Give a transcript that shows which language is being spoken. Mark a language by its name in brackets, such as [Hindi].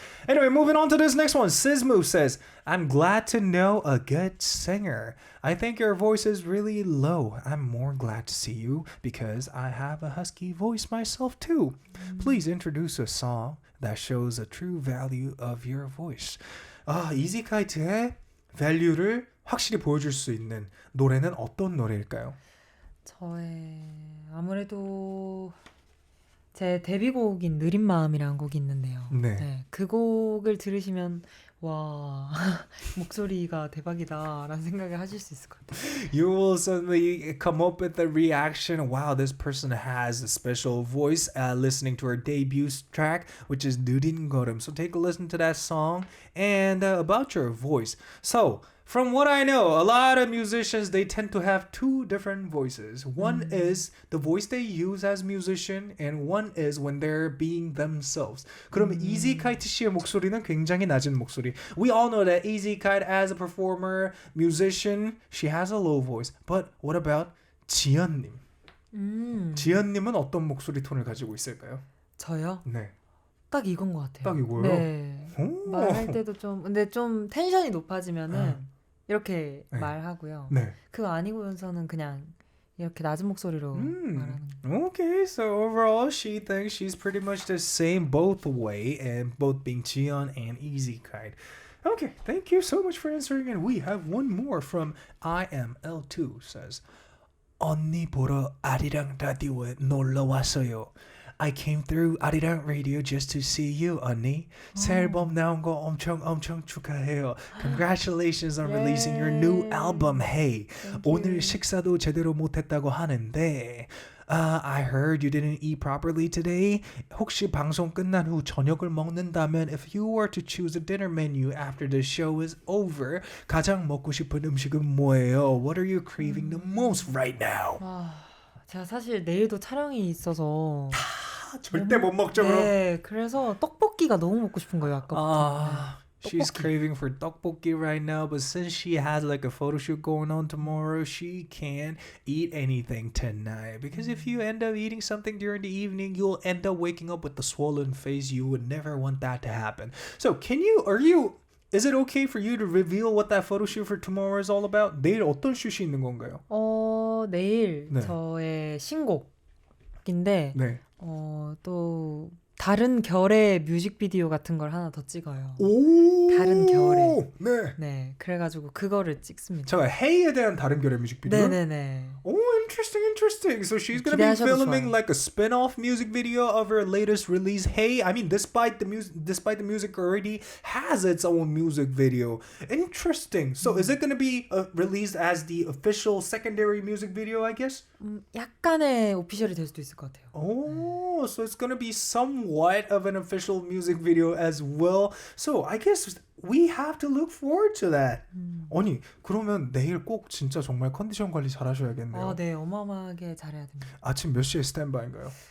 [English] Anyway, moving on to this next one. Sismu says, I'm glad to know a good singer. I think your voice is really low. I'm more glad to see you because I have a husky voice myself too. Please introduce a song that shows the true value of your voice. [Korean] 이지카이트의 value를 확실히 보여줄 수 있는 노래는 어떤 노래일까요? 저의 아무래도 제 데뷔곡인 느린 마음이라는 곡이 있는데요. 네. 그 곡을 들으시면 와 목소리가 대박이다라는 생각을 하실 수 있을 것 같아요. [English] You will suddenly come up with the reaction, wow, this person has a special voice listening to her debut track, which is 느린 걸음. So take a listen to that song and about your voice. So, from what I know, a lot of musicians, they tend to have two different voices. One is the voice they use as musician and one is when they're being themselves. [Korean] 그러면 이지카이트 씨의 목소리는 굉장히 낮은 목소리. [English] We all know that 이지카이트 as a performer, musician, she has a low voice. But what about 지연님? [Korean] 지연님은 어떤 목소리 톤을 가지고 있을까요? 저요? 네. 딱 이건 것 같아요. 딱 이거요? 네. 오. 말할 때도 근데 좀 텐션이 높아지면은 이렇게 네. 말하고요. 네. 그거 아니고서는 그냥 이렇게 낮은 목소리로 말하는. [English] Okay, so overall, she thinks she's pretty much the same both way, and both being Jiyeon and 이지카이트. Okay, thank you so much for answering, and we have one more from IML2 says, [Korean] 언니 보러 아리랑 라디오에 놀러 왔어요. [English] I came through Arirang Radio just to see you, 언니. [Korean] 새 앨범 나온 거 엄청 축하해요. [English] Congratulations on releasing your new album, Hey. [Korean] 오늘 식사도 제대로 못했다고 하는데 [English] I heard you didn't eat properly today. [Korean] 혹시 방송 끝난 후 저녁을 먹는다면 [English] if you were to choose a dinner menu after the show is over, [Korean] 가장 먹고 싶은 음식은 뭐예요? [English] What are you craving the most right now? [Korean] 제가 사실 내일도 촬영이 있어서 절대 못 먹죠, 그럼. 네, 그래서 떡볶이가 너무 먹고 싶은 거예요, 아까부터. [English] She's craving for tteokbokki right now, but since she has like a photo shoot going on tomorrow, she can't eat anything tonight. Because if you end up eating something during the evening, you'll end up waking up with a swollen face. You would never want that to happen. So, is it okay for you to reveal what that photo shoot for tomorrow is all about? [Korean] 내일 어떤 슛이 있는 건가요? 내일 네. 저의 신곡인데 네. 또 다른 결의 뮤직비디오 같은 걸 하나 더 찍어요. 오! 다른 결의. 네. 네, 그래가지고 그거를 찍습니다. 제가 헤이에 대한 다른 결의 뮤직비디오? 네네네. [English] Oh, interesting. So she's going to be filming [Korean] 좋아요. [English] like a spin-off music video of her latest release, Hey. I mean, despite the music already has its own music video. Interesting. So is it going to be released as the official secondary music video, I guess? [Korean] 약간의 오피셜이 될 수도 있을 것 같아요. [English] Oh, so it's going to be somewhat of an official music video as well. So I guess we have to look forward to that. [Korean] 아니, 그러면 내일 꼭 진짜 정말 컨디션 관리 잘 하셔야겠네요. 네, 어마어마하게 잘해야 됩니다. 아침 몇 시에 스탠바인가요?